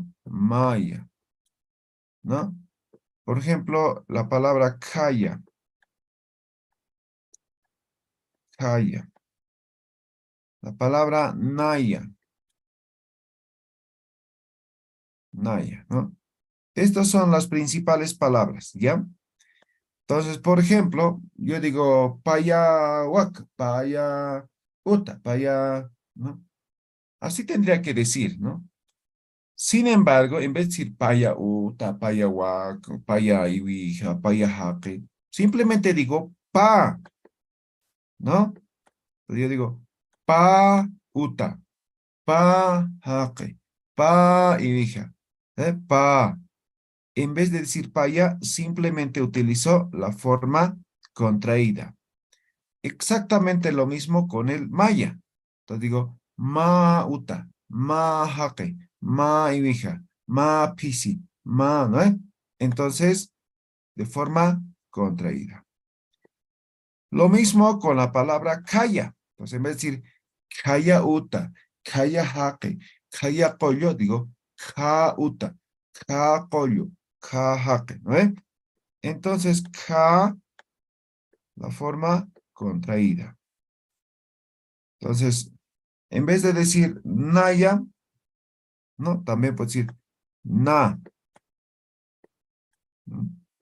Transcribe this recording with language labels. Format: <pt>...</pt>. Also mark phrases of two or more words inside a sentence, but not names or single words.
<es>Maya, ¿no? Por ejemplo, la palabra kaya, kaya. La palabra naya, naya, ¿no? Estas son las principales palabras, ¿ya? Entonces, por ejemplo, yo digo</es> <ay>paya wak, paya uta, paya,</ay> <es>¿no? Así tendría que decir, ¿no? Sin embargo, en vez de decir</es> <ay>paya uta, paya wak, paya iwija, paya jaque,</ay> <es>simplemente digo pa, ¿no? Entonces yo digo</es> <ay>pa uta, pa jaque, pa iwija, pa.</ay> <es>En vez de decir paya, simplemente utilizó la forma contraída. Exactamente lo mismo con el maya. Entonces digo,</es> <ay>ma uta, ma jaque, ma ibija, ma pisi, ma,</ay> <es>¿no? Entonces, de forma contraída. Lo mismo con la palabra kaya. Entonces, en vez de decir</es> <ay>kaya uta, kaya jaque, kaya pollo,</ay> <es>digo</es> <ay>ka uta, ka pollo, ka jaque,</ay> <es>¿no? Entonces, ka, la forma contraída. Entonces, en vez de decir naya, ¿no? También puedo decir na. ¿No?</es>